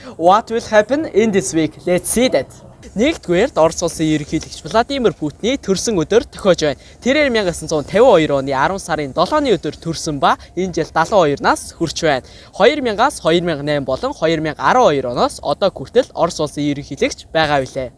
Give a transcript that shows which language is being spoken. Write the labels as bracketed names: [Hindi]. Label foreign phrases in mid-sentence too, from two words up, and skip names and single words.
[English] What will happen in this week? Let's see that. [Mongolian] Нэгдүгээрд Орос улсын ерөнхийлөгч Владимир Путиний төрсөн өдөр тохиож байна. Тэрээр 1952 оны 10 сарын 7-ны өдөр төрсөн ба энэ жил 72 нас хүрч байна. 2000-аас 2008 болон 2012 оноос одоо хүртэл Орос улсын ерөнхийлөгч байгаа билээ.